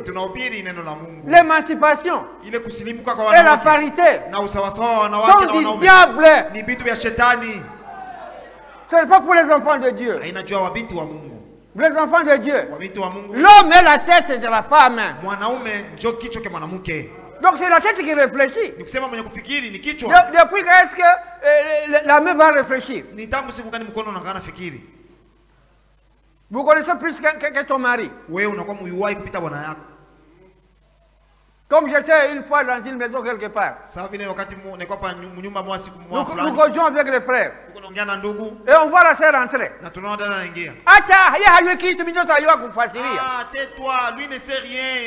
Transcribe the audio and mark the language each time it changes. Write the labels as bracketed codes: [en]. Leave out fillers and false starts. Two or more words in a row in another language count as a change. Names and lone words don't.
[fr] L'émancipation et la parité sont du diable. Ce n'est pas pour les enfants de Dieu. Les enfants de Dieu, l'homme est la tête de la femme. Donc c'est la tête qui réfléchit. [sw] Nikusema mwenye kufikiri ni kichwa. [fr] Depuis quand est-ce que la main va réfléchir? [sw] Ni tangu siku gani mkono unaanza fikiri? [fr] Vous connaissez plus que ton mari. [sw] Wewe unakuwa muyuwai kupita bwana yako. [fr] Comme j'étais une fois dans une maison quelque part. Nous causions avec les frères. Et on voit la sœur entrer. Ah, tais-toi, lui ne sait rien.